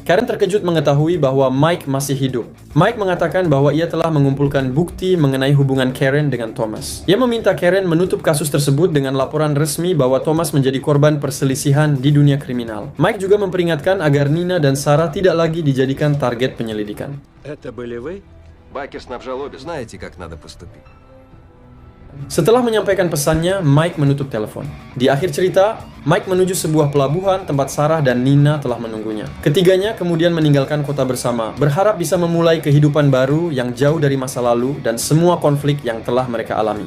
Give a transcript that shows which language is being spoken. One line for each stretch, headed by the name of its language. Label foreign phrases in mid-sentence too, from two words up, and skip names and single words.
Indonesian: Karen terkejut mengetahui bahwa Mike masih hidup. Mike mengatakan bahwa ia telah mengumpulkan bukti mengenai hubungan Karen dengan Thomas. Ia meminta Karen menutup kasus tersebut dengan laporan resmi bahwa Thomas menjadi korban perselisihan di dunia kriminal. Mike juga memperingatkan agar Nina dan Sarah tidak lagi dijadikan target penyelidikan.
Russian: Это были вы? Бакер снабжал обе. Знаете, как надо поступить.
Indonesian: Setelah menyampaikan pesannya, Mike menutup telepon. Di akhir cerita, Mike menuju sebuah pelabuhan tempat Sarah dan Nina telah menunggunya. Ketiganya kemudian meninggalkan kota bersama, berharap bisa memulai kehidupan baru yang jauh dari masa lalu dan semua konflik yang telah mereka alami.